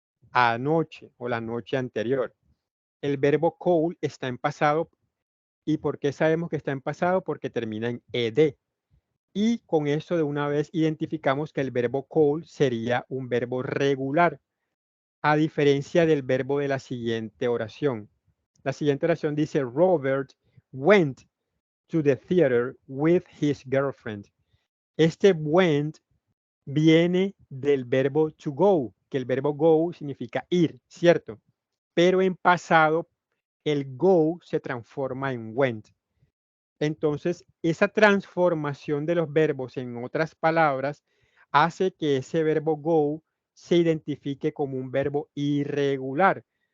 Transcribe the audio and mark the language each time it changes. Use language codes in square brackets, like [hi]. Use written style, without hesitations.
[es] anoche o la noche anterior. El verbo cold está en pasado. ¿Y por qué sabemos que está en pasado? Porque termina en ed. Y con eso de una vez identificamos que el verbo cold sería un verbo regular, a diferencia del verbo de la siguiente oración. La siguiente oración dice, [en] Robert went to the theater with his girlfriend. [es] Este went viene del verbo to go, que el verbo go significa ir, ¿cierto? Pero en pasado el go se transforma en went. Entonces, esa transformación de los verbos en otras palabras hace que ese verbo go se identifique como un verbo irregular.